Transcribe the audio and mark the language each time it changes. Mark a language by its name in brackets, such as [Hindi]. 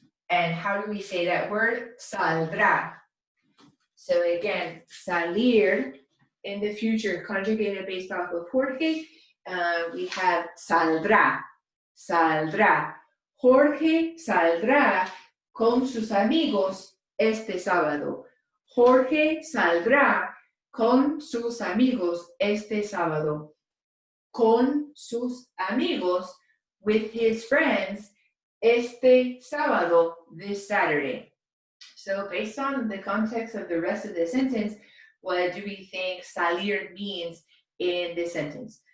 [English] And how do we say that word? Saldrá. So again, salir in the future conjugated based off of Jorge. We have saldrá, saldrá. [Spanish] Jorge saldrá con sus amigos este sábado. Jorge saldrá con sus amigos este sábado. Con sus amigos, [English] with his friends, [Spanish] este sábado, [English] this Saturday. So based on the context of the rest of the sentence, what do we think salir means in this sentence?